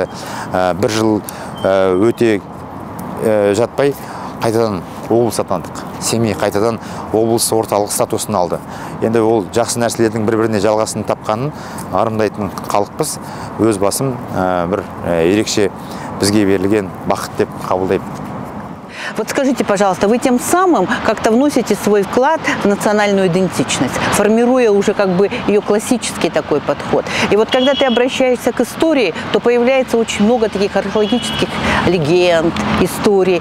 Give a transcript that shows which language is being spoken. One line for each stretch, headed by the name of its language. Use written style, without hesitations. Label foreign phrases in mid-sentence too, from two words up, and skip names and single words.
Kazakh: Бір жыл өте жатпай қайтадан облыс атандық. Семей қайтадан облыс орталық статусын алды. Енді ол жақсы нәрселердің бір-біріне жалғасын тапқанын арымдайтын халықпыз. Өз басым бір ерекше бізге берілген бақыт деп қабылдаймын.
Russian: Вот скажите, пожалуйста, вы тем самым как-то вносите свой вклад в национальную идентичность, формируя уже как бы ее классический такой подход. И вот когда ты обращаешься к истории, то появляется очень много таких археологических легенд, историй.